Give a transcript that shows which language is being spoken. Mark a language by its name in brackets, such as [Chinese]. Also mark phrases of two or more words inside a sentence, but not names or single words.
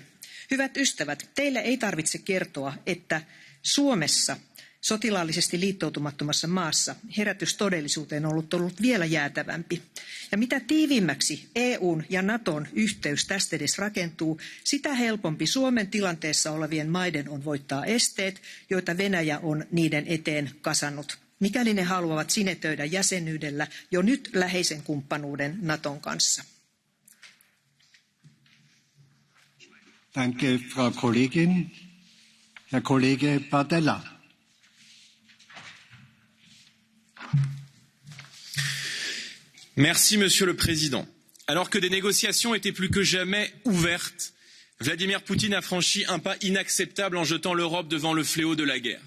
[Finnish] Hyvät ystävät, teille ei tarvitse kertoa, että Suomessa, sotilaallisesti liittoutumattomassa maassa, herätys todellisuuteen on ollut vielä jäätävämpi. Ja mitä tiiviimmäksi EUn ja Naton yhteys tästä edes rakentuu, sitä helpompi Suomen tilanteessa olevien maiden on voittaa esteet, joita Venäjä on niiden eteen kasannut, mikäli ne haluavat sinetöidä jäsenyydellä jo nyt läheisen kumppanuuden Naton kanssa. [German] Danke, Frau Kollegin. Herr Kollege Bardella. [French] Merci, Monsieur le Président. Alors que des négociations étaient plus que jamais ouvertes, Vladimir Poutine a franchi un pas inacceptable en jetant l'Europe devant le fléau de la guerre.